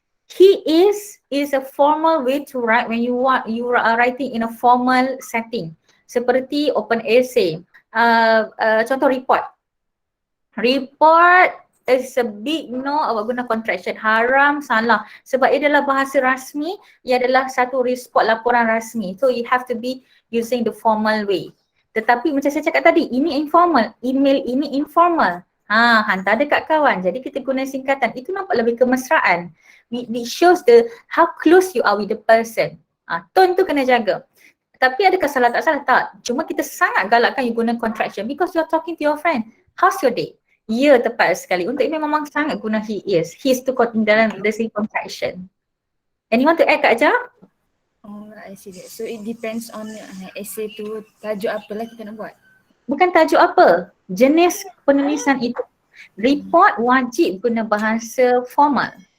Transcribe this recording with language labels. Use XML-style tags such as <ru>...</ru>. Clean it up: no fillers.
<en>He is a formal way to write when you are writing in a formal setting.</en> <ms>Seperti open essay. Contoh report.</ms> <en>Report is a big no,</en> <ms>awak guna contraction. Haram, salah. Sebab ia adalah bahasa rasmi, ia adalah satu report laporan rasmi.</ms> <en>So you have to be using the formal way.</en> <ms>Tetapi macam saya cakap tadi, ini informal. Email ini informal. Hantar dekat kawan. Jadi kita guna singkatan. Itu nampak lebih kemesraan.</ms> <en>It shows how close you are with the person.</en> <ms>Tone tu kena jaga. Tapi adakah salah tak salah? Tak. Cuma kita sangat galakkan you guna contraction</ms> <en>because you are talking to your friend. How's your day?</en> <ms>Ya, tepat sekali. Untuk ini memang sangat guna he is.</ms> <en>He is tu dalam the same contraction. Anyone to add Kak Aja? Oh, I see that. So it depends on essay</en> <ms>tu tajuk apalah kita nak buat. Bukan tajuk apa, jenis penulisan itu. Report wajib guna bahasa formal.</ms>